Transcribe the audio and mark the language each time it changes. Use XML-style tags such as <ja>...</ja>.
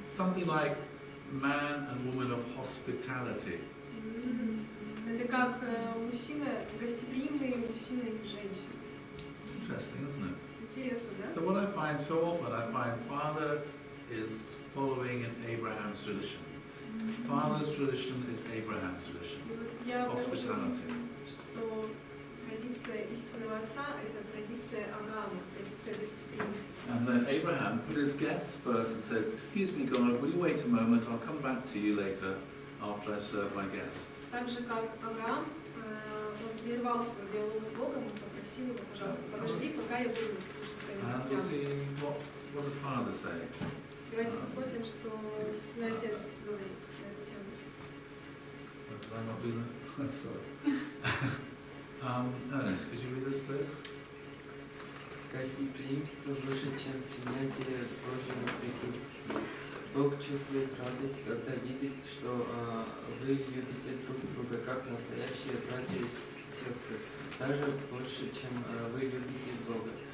<en>Something like Man and Woman of Hospitality.</en> <ru>Это как мужчина, гостеприимный мужчина и женщина.</ru> <en>Interesting, isn't it?</en> <ru>Интересно, да?</ru> <en>So what I find so often, I find Father is following in Abraham's tradition. Father's tradition is Abraham's tradition.</en> <ru>И вот я вижу,</ru> <en>Hospitality.</en> <ru>что традиция истинного отца – это традиция Авраама, традиция гостеприимства.</ru> <en>And then Abraham put his guests first and said, "Excuse me, God, will you wait a moment? I'll come back to you later after I've served my guests."</en> <ru>Так же, как Авраам, он прервал свой диалог с Богом и попросил его, пожалуйста, подожди, пока я буду служить своим</ru> <en>And we'll</en> <ru>гостям.</ru> <en>see what does Father say.</en> <ru>Давайте посмотрим, что истинный отец говорит на эту тему.</ru> <en>Did I not do that? Sorry. Ernest, could you read this, please?</en> <ru>Гостеприимство выше, чем принятие Божьего присутствия. Бог чувствует радость, когда видит, что вы любите друг друга как настоящие братья и сестры, даже больше, чем вы любите Бога.</ru>